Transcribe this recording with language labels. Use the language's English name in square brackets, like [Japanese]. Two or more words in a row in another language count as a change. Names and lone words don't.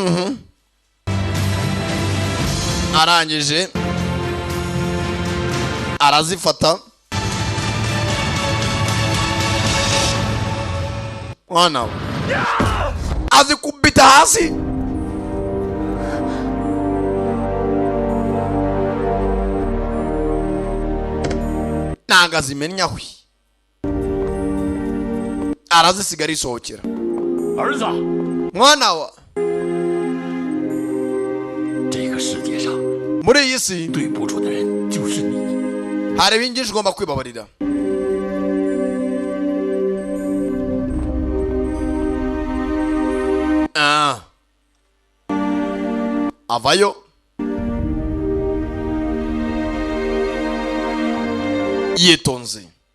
[Kinyarwanda] arangije arazifata mwana azikubita hasi nanga zimenya hwi arazisigara isohokera [Chinese] 儿子， [Kinyarwanda] mwana wa [Chinese] 这个世界上 [Kinyarwanda] muri iyi si [Chinese] 对不住的人就是你。 [Kinyarwanda] hari ibintu byinshi ugomba kwibabarira avayo yitonze.